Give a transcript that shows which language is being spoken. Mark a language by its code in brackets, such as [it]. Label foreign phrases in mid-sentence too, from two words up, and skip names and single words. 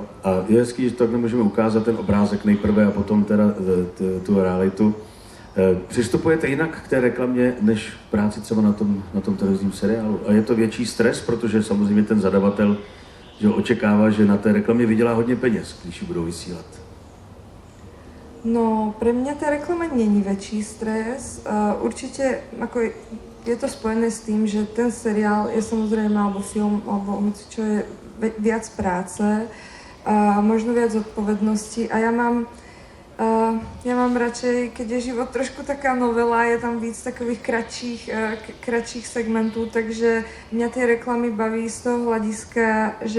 [cs] A je hezký, že tak nemůžeme ukázat ten obrázek nejprve a potom teda tu realitu. Přistupujete jinak k té reklamě, než práci třeba na tom televizním seriálu? A je to větší stres, protože samozřejmě ten zadavatel že očekává, že na té reklamě vydělá hodně peněz, když ji budou vysílat. No, [sk] pre mňa tá reklama není väčší stres. Určite ako je to spojené s tým, že ten seriál je samozrejme, alebo film, alebo čo je viac práce, možno viac odpovednosti a ja mám radšej, keď je život trošku taká novela, je tam [cs] víc takových kratších segmentů, [sk] takže mňa tie reklamy baví z toho hľadiska,